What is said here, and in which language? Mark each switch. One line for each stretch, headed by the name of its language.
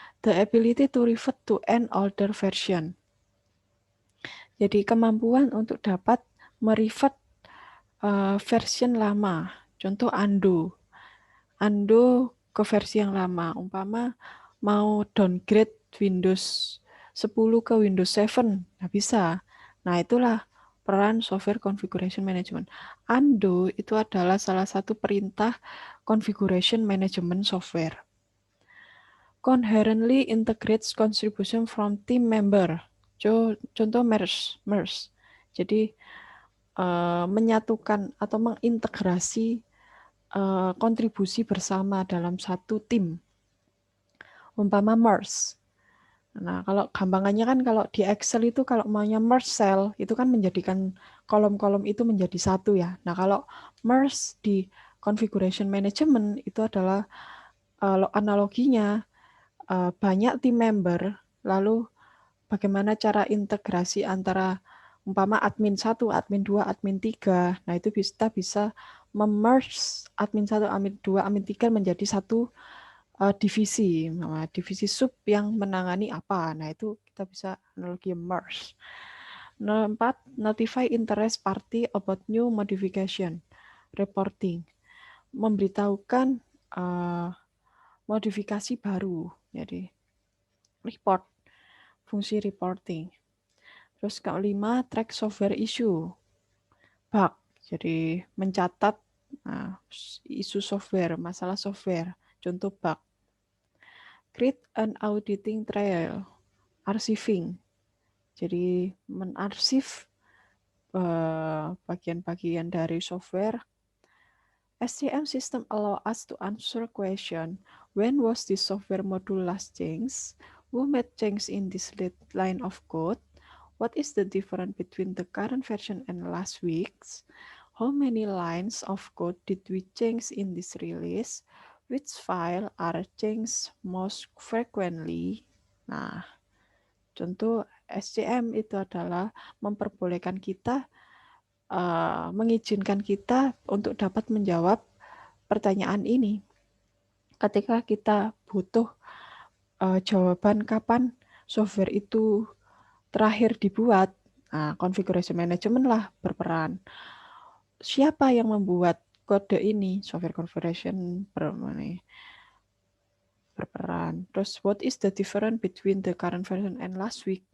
English: The ability to revert to an older version.
Indonesian: Jadi kemampuan untuk dapat merevert version lama. Contoh undo. Undo ke versi yang lama. Umpama mau downgrade Windows 10 ke Windows 7. Nah, bisa. Nah, itulah peran software configuration management. Undo itu adalah salah satu perintah configuration management software.
English: Coherently integrates contribution from team member.
Indonesian: Contoh merge. Jadi menyatukan atau mengintegrasi kontribusi bersama dalam satu tim. Umpama merge. Nah, kalau gampangannya kan kalau di Excel itu kalau maunya merge cell itu kan menjadikan kolom-kolom itu menjadi satu ya. Nah, kalau merge di configuration management itu adalah analoginya banyak tim member, lalu bagaimana cara integrasi antara umpama admin 1, admin 2, admin 3. Nah, itu kita bisa memerge admin 1, admin 2, admin 3 menjadi satu divisi. Nah, divisi sub yang menangani apa. Nah, itu kita bisa analogi merge. 4.
English: Notify interest party about new modification.
Indonesian: Reporting. Memberitahukan modifikasi baru. Jadi, report. Fungsi reporting. Terus kelima,
English: track software issue. Bug.
Indonesian: Jadi mencatat isu software, masalah software. Contoh bug.
English: Create an auditing trail. Archiving.
Indonesian: Jadi menarsif bagian-bagian dari software.
English: SCM system allow us to answer question. When was this software module last changed? Who made change in this line of code? What is the difference between the current version and last week's? How many lines of code did we change in this release? Which file are changed most frequently?
Indonesian: Nah, contoh SCM itu adalah memperbolehkan kita, mengizinkan kita untuk dapat menjawab pertanyaan ini. Ketika kita butuh jawaban kapan software itu terakhir dibuat, configuration management lah berperan. Siapa yang membuat kode ini? Software configuration berperan. Terus
English: what is the difference between the current version and last week?